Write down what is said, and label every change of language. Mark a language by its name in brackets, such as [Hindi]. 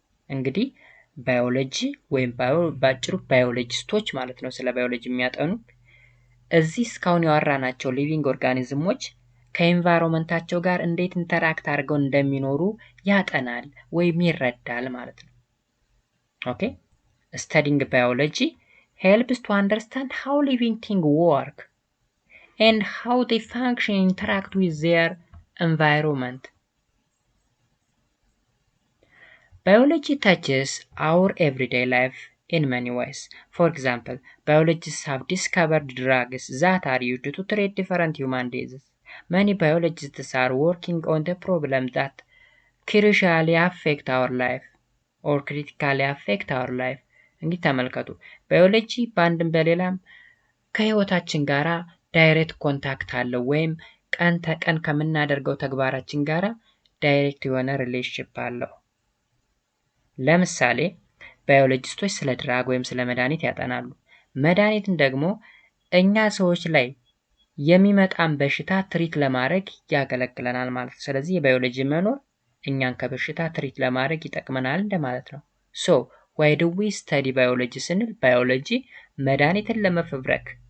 [Amharic] እንግዲህ ባዮሎጂ ወይም ባጭሩ ባዮሎጂስቶች ማለት ነው ስለ ባዮሎጂ የሚያጠኑ እዚህ እስካሁን ያወራናቸው ሊቪንግ ኦርጋኒዝሞች ከኤንቫይሮንመንታቸው ጋር እንዴት ኢንተራክት አድርገው እንደሚኖሩ ያጠናል ወይም ይረዳል ማለት ነው። ኦኬ [English] studying biology helps to understand how living things work and how they function and interact with their environment. Biology touches our everyday life in many ways. For example, biologists have discovered drugs that are used to treat different human diseases. Many biologists are working on the problem that crucially affect our life or critically affect our life. [Amharic] እንግዲህ ተመልከቱ ባዮሎጂ በአንድም በሌላም ከህይወታችን ጋራ ዳይሬክት ኮንታክት አለው ወይም ቀን ተቀን ከምናደርገው ተግባራችን ጋራ ዳይሬክት የሆነ ሪሌሽንሺፕ አለው። ለምሳሌ ባዮሎጂስቶች ስለ ድራግ ወይም ስለ መድኃኒት ያጠናሉ። መድኃኒትን ደግሞ እኛ ሰዎች ላይ የሚመጣን በሽታ ትሪት ለማድረግ ያገለግለናል ማለት ነው። ስለዚህ የባዮሎጂ መኖር እኛን ከበሽታ ትሪት ለማድረግ ይጠቅመናል እንደማለት ነው። ሶ [English] why do we study biology [Amharic] ስንል ባዮሎጂ መድኃኒትን ለመፈብረክ